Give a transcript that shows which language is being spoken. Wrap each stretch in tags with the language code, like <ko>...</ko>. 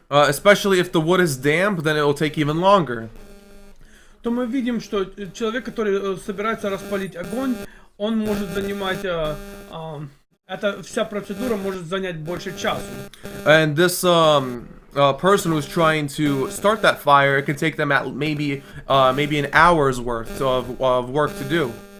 <en>Especially if the wood is damp, then it will take even longer.</en> <ru>То мы видим, что человек, который собирается распалить огонь, он может занимать, эта вся процедура может занять больше часа.</ru> <en>And this person who's trying to start that fire, it can take them at maybe an hour's worth of work to do.</en>